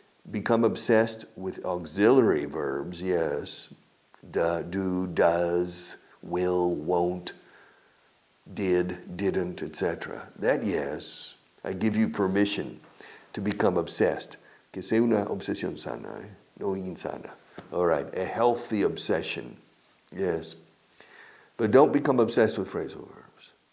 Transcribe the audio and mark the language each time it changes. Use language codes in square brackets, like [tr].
[en] Become obsessed with auxiliary verbs, yes, do, does, will, won't, did, didn't, etc. That, yes, I give you permission to become obsessed. [es] Que sea una obsesión sana, no insana. [en] All right, a healthy obsession, yes. But don't become obsessed with phrasal verbs.